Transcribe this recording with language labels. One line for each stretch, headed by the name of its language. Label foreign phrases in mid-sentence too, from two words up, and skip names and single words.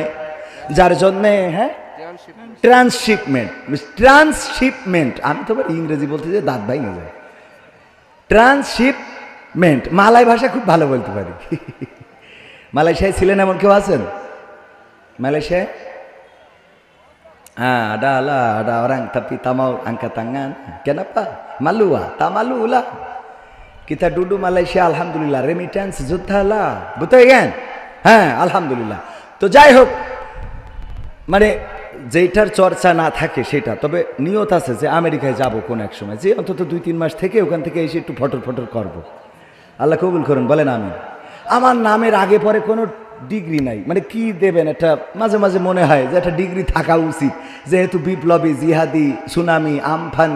Bangla: যার জন্যে ট্রান্সশিপমেন্ট, আমি তো ইংরেজি বলতে যে দাঁত ভাই না যায়। ট্রান্সশিপমেন্ট, মালয় ভাষা খুব ভালো বলতে পারি। মালয়েশিয়ায় ছিলেন এমন কেউ আছেন? মালয়েশিয়ায়?
Malay: ada orang tapi tak mau angkat tangan. Kenapa? Malu ah, tak malu lah. Kita duduk Malaysia, alhamdulillah, remittance যোদ্ধা lah, betul kan?
Bangla: হ্যাঁ আলহামদুলিল্লাহ। তো যাই হোক, মানে যেটার চর্চা না থাকে সেটা, তবে নিয়ত আছে যে আমেরিকায় যাব কোন এক সময়, যে অন্তত 2-3 মাস থেকে ওখান থেকে এসে একটু ফটর ফটর করবো। আল্লাহ কবুল করুন, বলেন আমিন। আমার নামের আগে পরে কোনো ডিগ্রি নাই, মানে কি দেবেন, একটা মাঝে মাঝে মনে হয় যে একটা ডিগ্রি থাকা উচিত, যেহেতু বিপ্লবী, জিহাদি, সুনামি, আমফানি।